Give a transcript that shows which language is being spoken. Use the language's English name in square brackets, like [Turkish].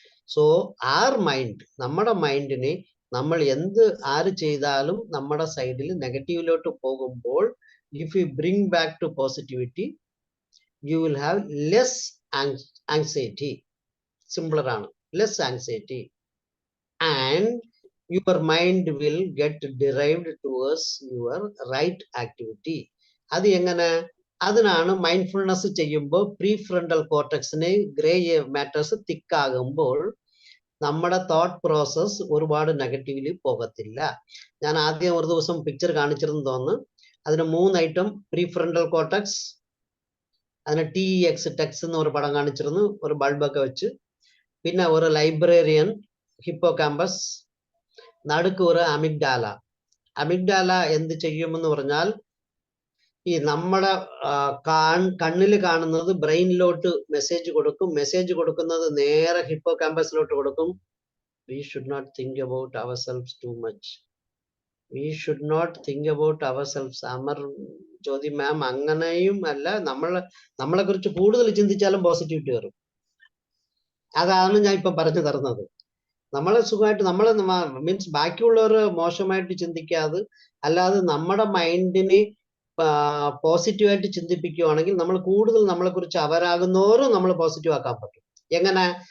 [English] so our mind, [Malayalam] നമ്മുടെ മൈൻഡിനെ നമ്മൾ ആര് ചെയ്താലും നമ്മുടെ സൈഡിൽ നെഗറ്റീവിലോട്ട് പോകുമ്പോൾ, [English] If you bring back to positivity, you will have less anxiety. [Malayalam] സിംപ്ലറാണ്, less anxiety. [English] And your mind will get derived towards your right activity. [Malayalam] അത് എങ്ങനെ? അതിനാണ് മൈൻഡ്ഫുൾനെസ് ചെയ്യുമ്പോൾ പ്രീഫ്രണ്ടൽ കോർട്ടക്സിന് ഗ്രേ മാറ്റേഴ്സ് തിക്കാകുമ്പോൾ നമ്മുടെ തോട്ട് പ്രോസസ് ഒരുപാട് നെഗറ്റീവില് പോകത്തില്ല. ഞാൻ ആദ്യം ഒരു ദിവസം പിക്ചർ കാണിച്ചിരുന്നു തോന്നുന്നു. അതിന് 3 ഐറ്റം: പ്രീഫ്രണ്ടൽ കോർട്ടക്സ്, അതിന് ടെക്സ് എന്ന് ഒരു പടം കാണിച്ചിരുന്നു, ഒരു ബൾബൊക്കെ വെച്ച്, പിന്നെ ഒരു ലൈബ്രറിയൻ ഹിപ്പോകാമ്പസ്, നടുക്ക് ഒരു അമിഗ്ഡാല. അമിഗ്ഡാല എന്ത് ചെയ്യുമെന്ന് പറഞ്ഞാൽ, ഈ നമ്മുടെ കണ്ണിൽ കാണുന്നത് ബ്രെയിനിലോട്ട് മെസ്സേജ് കൊടുക്കും, മെസ്സേജ് കൊടുക്കുന്നത് നേരെ ഹിപ്പോകാമ്പസിലോട്ട് കൊടുക്കും. [English] We should not think about ourselves too much. We should not think about ourselves. [Malayalam] Amar ജ്യോതി മാം അങ്ങനെയും അല്ല, നമ്മളെ കുറിച്ച് കൂടുതൽ ചിന്തിച്ചാലും പോസിറ്റിവിറ്റി വരും. അതാണ് ഞാൻ ഇപ്പൊ പറഞ്ഞു തരുന്നത്. നമ്മളെ സുഖമായിട്ട് നമ്മളെ മീൻസ് ബാക്കിയുള്ളവർ മോശമായിട്ട് ചിന്തിക്കാതെ, അല്ലാതെ നമ്മുടെ മൈൻഡിനെ പോസിറ്റീവായിട്ട് ചിന്തിപ്പിക്കുകയാണെങ്കിൽ നമ്മൾ കൂടുതൽ നമ്മളെ കുറിച്ച് അവരാകുന്നവരും നമ്മൾ പോസിറ്റീവ് ആക്കാൻ പറ്റും. എങ്ങനെ?